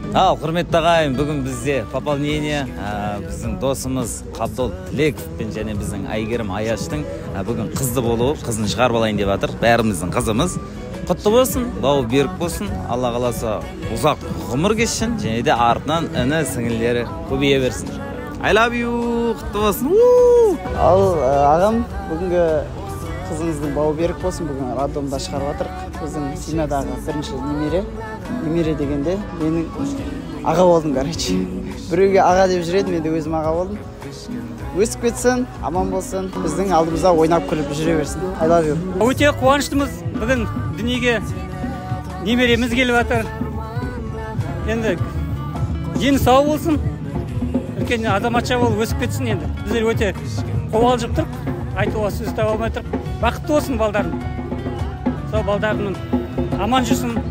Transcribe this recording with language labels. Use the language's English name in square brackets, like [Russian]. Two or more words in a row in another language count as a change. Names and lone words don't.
[Kazakh] Ал, құрметті ағайын, бүгін бізде пополнение біздің досымыз Қабдол Тілековпен және біздің Айгерім Аяштың бүгін қызды болуы, қызын шығарып алайын деп жатыр. Бәріміздің қызымыз. Құтты болсын, бауы берік болсын, Алла қаласа ұзақ ғұмыр кешсін, және де артынан іні сіңілері көбейе берсін. [English] I love you, [Kazakh] құтты болсын. Ал ағам, бүгінгі қызыңыздың бауы берік болсын, бүгін роддомда шығарып жатырық. Біздің семьядағы бірінші немере дегенде менің аға болдым, короче. Біреуге аға деп жүреді, мен де өзім аға болдым. Өсіп кетсін, аман болсын, біздің алдымызда ойнап күліп жүре берсін. [English] I love you. [Kazakh] Өте қуаныштымыз, бүгін дүниеге немереміз келіп жатыр. Енді дені сау болсын. Үлкен азаматша болып өсіп кетсін енді. Біздер өте қобалжып тұрық, айтуға сөз таба алмай тұрық. Бақытты болсын балдарым. Сол балдарымның аман жүрсін.